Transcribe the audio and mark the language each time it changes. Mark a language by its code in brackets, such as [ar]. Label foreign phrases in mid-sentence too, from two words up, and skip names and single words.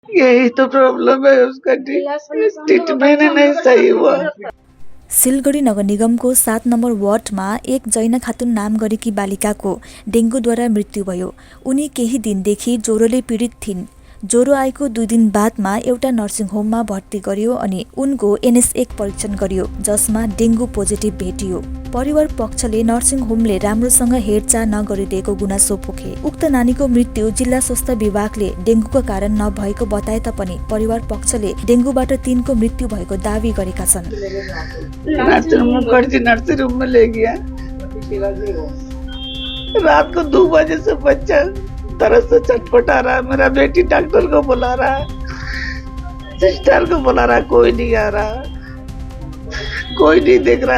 [hi] यही तो प्रॉब्लम है, उसका ट्रीटमेंट नहीं सही हुआ। [ne] सिलगढी नगर निगमको 7 नम्बर वार्डमा एक जैना खातुन नाम गरेकी बालिकाको डेङ्गुद्वारा मृत्यु भयो। उनी केही दिनदेखि ज्वरोले पीडित थिइन्। ज्वरो आएको 2 दिन बादमा एउटा नर्सिङ होममा भर्ती गरियो अनि उनको NS1 परीक्षण गरियो, जसमा डेङ्गु पोजिटिभ भेटियो। परिवार पक्षले नर्सिङ होमले राम्रोसँग हेरचाह नगरिदिएको गुनासो पोखे। उक्त नानीको मृत्यु जिल्ला स्वास्थ्य विभागले डेङ्गुको कारण नभएको बताए तापनि परिवार पक्षले डेङ्गुबाट 3 को मृत्यु भएको दावी गरेका छन्। [en] nursing room [hi] में ले गया, रात को 2 बजे से बच्चा तरह से चटपटा रहा है। मेरा बेटी डॉक्टर को बुला रहा है, सिस्टर को बुला रहा है, कोई नहीं आ रहा, कोई नहीं देख रहा।